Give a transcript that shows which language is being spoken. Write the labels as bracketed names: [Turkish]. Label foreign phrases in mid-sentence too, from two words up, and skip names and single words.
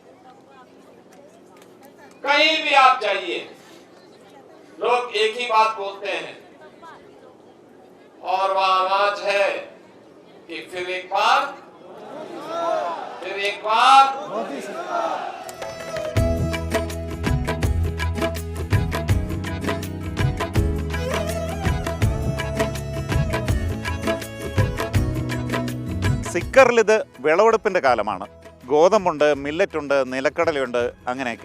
[Hindi] कहीं भी आप जाइए, लोग एक ही बात बोलते हैं और वह आवाज है कि फिर एक बार मोदी सरकार। [Malayalam] സിക്കറിൽ ഇത് വിളവെടുപ്പിൻ്റെ കാലമാണ്. ഗോതമ്പുണ്ട്, മില്ലറ്റുണ്ട്, നിലക്കടലയുണ്ട്, അങ്ങനെയൊക്കെ.